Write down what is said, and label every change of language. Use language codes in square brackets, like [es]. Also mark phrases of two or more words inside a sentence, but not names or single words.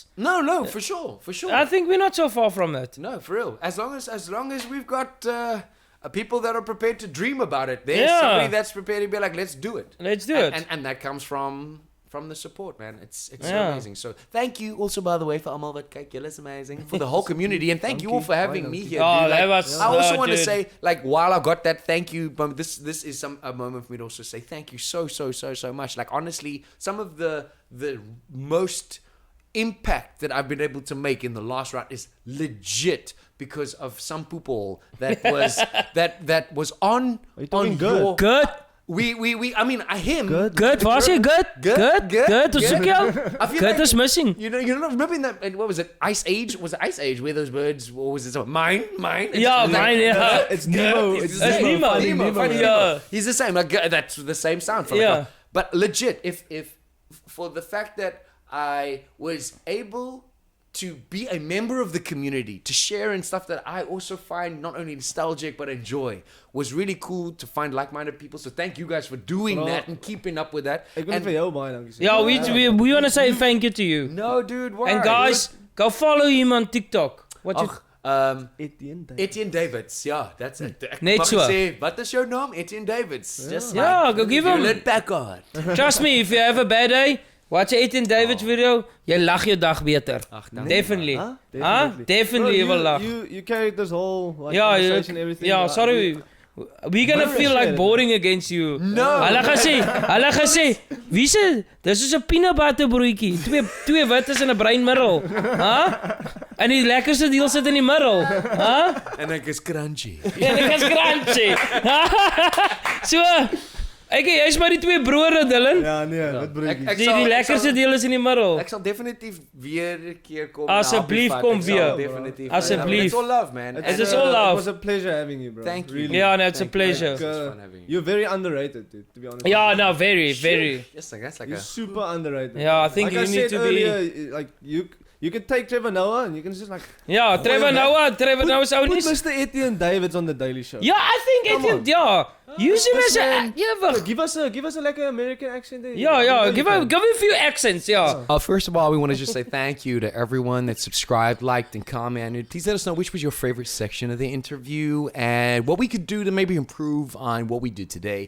[en] No, for sure. I think we're not so far from it. No, for real. As long as we've got people that are prepared to dream about it, there's Yeah. somebody that's prepared to be like, let's do it. Let's do it. And that comes from the support, man. It's so Yeah. amazing. So thank you also, by the way, for Amal [af] wat kyk, julle is amazing, [en] for the whole community, and thank you all for having me here. Oh, dude. that Like, was- I also oh, want to dude. say, like, while I got that, thank you. But this is a moment for me to also say thank you so much. Like, honestly, some of the most impact that I've been able to make in the last round is legit because of some people that was that was on Are you talking on good? your Good. we I mean him [af] Good. Was jy good? [en] Good. [af] Ons soek jou. [en] I feel Good like, is missing. you know remember in that what was it Ice Age, was it Ice Age where those birds, what was it, so mine It's Yeah, like- mine, yeah. It's Nemo. It's It's the same. Nemo. Finding Nemo, Finding Yeah. Nemo. He's the same. Like that's the same sound. Yeah. But legit, if for the fact that I was able to be a member of the community, to share in stuff that I also find not only nostalgic but enjoy, was really cool to find like-minded people. So thank you guys for doing Bro. that and keeping up with that. [af] Ek wil [en] And- [af] vir jou baie dankie sê. [en] Yeah, we want to say thank you to you. no, dude. Why? And guys, go follow him on TikTok. What you... Etienne Davids. Etienne Davids, ja, that's it. [af] Ek Net mag so. Sê, wat is jou naam? Etienne Davids. [en] Just Yeah, like, go give him- Let back on. Trust me, if you have a bad day, watch an Etienne Davids video, [af] jy lag jou dag beter. Ach, dankie, [en] Definitely. Huh? Huh? Definitely Bro, you will laugh. You carried this whole like, Yeah, conversation, everything. yeah, sorry. We're gonna Bro, feel like shit. boring against you. No. [af] Hulle gesê, wie se, dis is 'n peanut butter broodjie. Twee wittes en 'n bruin middel. En die lekkerste deel sit in die middel. En ek is crunchy. En ek is crunchy. So, jy's maar die twee brode, Dylan. Ja, nee, wat broodjies. Ek Die sal- lekkerste deel is in die middel. Ek sal definitief weer 'n keer kom. Asseblief, na kom Happy Fat. Ek sal weer. Definitief. Asseblief. [en] It's all love, man. It is all love. It was a pleasure having you, bro. Thank you. Really. Yeah, no, it's a Thank you. pleasure. It's fun having you. You're very underrated, dude, to be honest. Yeah, no, very, very. Yes, like that's like You're a. super underrated. Yeah, I think like you I need said to be- earlier, like you could take Trevor Noah and you can just like [af] Ja, Trevor Noah is ou [en] put [af] nie. [en] Mr. Etienne Davids on the Daily Show. Ja, I think Come Etienne, ja. Use him This as man- a Give us a like an American accent there. Ja, give him a few accents, ja. First of all, we want to just say thank you to everyone that subscribed, liked, and commented. Please let us know which was your favorite section of the interview and what we could do to maybe improve on what we did today.